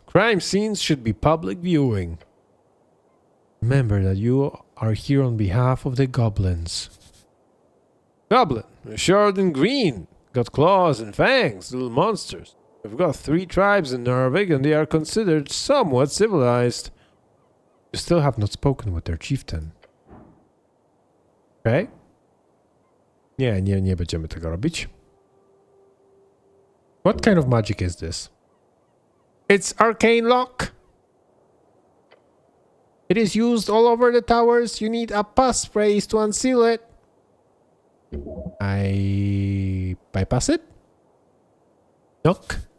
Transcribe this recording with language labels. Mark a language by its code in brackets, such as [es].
[en] Crime scenes should be public viewing. Remember that you are here on behalf of the goblins. Goblin, short and green. Got claws and fangs, little monsters. We've got 3 tribes in Norvig and they are considered somewhat civilized. You still have not spoken with their chieftain. Okay? [pl] Nie będziemy tego robić. [en] What kind of magic is this? It's arcane lock. It is used all over the towers. You need a passphrase to unseal it. I bypass it? Knock.